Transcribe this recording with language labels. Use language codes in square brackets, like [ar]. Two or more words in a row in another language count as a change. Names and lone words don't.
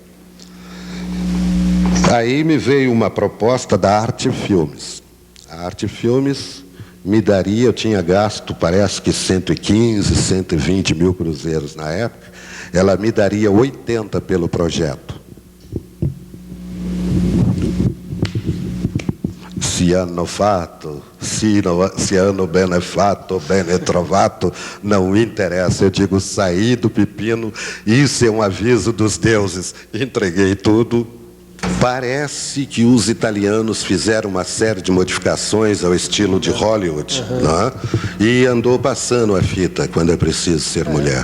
[pt] Aí me veio uma proposta da Arte Filmes. A Arte Filmes me daria, eu tinha gasto, parece que 115, 120 mil cruzeiros na época, ela me daria 80 pelo projeto. [it] Se hanno fatto, se hanno bene fatto, bene trovato, [pt] não interessa. Eu digo, saí do pepino, isso é um aviso dos deuses. Entreguei tudo. Parece que os italianos fizeram uma série de modificações ao estilo de Hollywood, né? E andou passando a fita quando é preciso ser mulher.